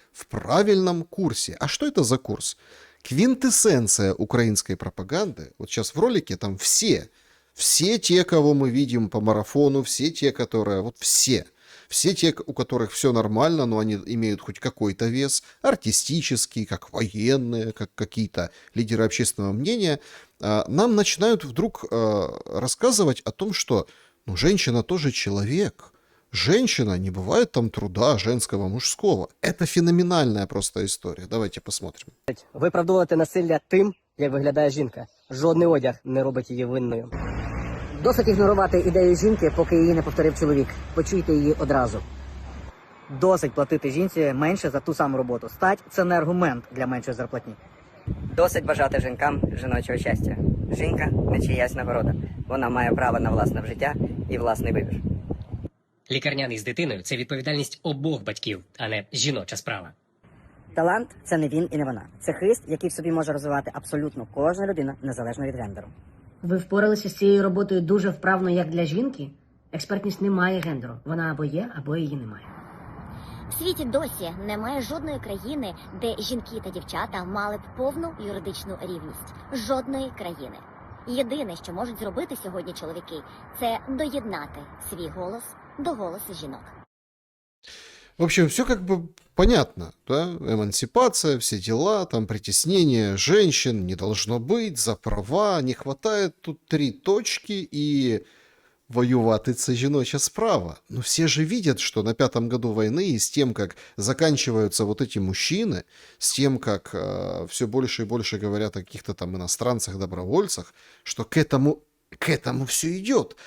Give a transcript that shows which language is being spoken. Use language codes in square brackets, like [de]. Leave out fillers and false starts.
[ru] В правильном курсе. А что это за курс? Квинтэссенция украинской пропаганды, вот сейчас в ролике там все те, кого мы видим по марафону, все те, которые, вот все те, у которых все нормально, но они имеют хоть какой-то вес, артистический, как военные, как какие-то лидеры общественного мнения, нам начинают вдруг рассказывать о том, что ну, женщина тоже человек. Женщина, не бывает там труда женского, мужского. Это феноменальная просто история. Давайте посмотрим. [uk] Виправдовувати насилля тим, як виглядає жінка. Жодний одяг не робить її винною. Досить ігнорувати ідею жінки, поки її не повторив чоловік. Почуйте її одразу. Досить платити жінці менше за ту саму роботу. Стать – це не аргумент для меншої зарплатні. Досить бажати жінкам жіночого щастя. Жінка не чиясь нагорода. Вона має право на власне життя і власний вибір. Лікарняний з дитиною – це відповідальність обох батьків, а не жіноча справа. Талант це не він і не вона. Це хист, який в собі може розвивати абсолютно кожна людина, незалежно від гендеру. Ви впоралися з цією роботою дуже вправно, як для жінки? Експертність не має гендеру. Вона або є, або її немає. В світі досі немає жодної країни, де жінки та дівчата мали б повну юридичну рівність. Жодної країни. Єдине, що можуть зробити сьогодні чоловіки, це доєднати свій голос до голосу жінок. [ru] В общем, все как бы понятно, да? Эмансипация, все дела, там притеснение женщин не должно быть, за права, не хватает тут 3 точки и [uk] воювати це жіноча справа. [ru] Но все же видят, что на 5-м году войны и с тем, как заканчиваются вот эти мужчины, с тем, как все больше и больше говорят о каких-то там иностранцах-добровольцах, что к этому все идет.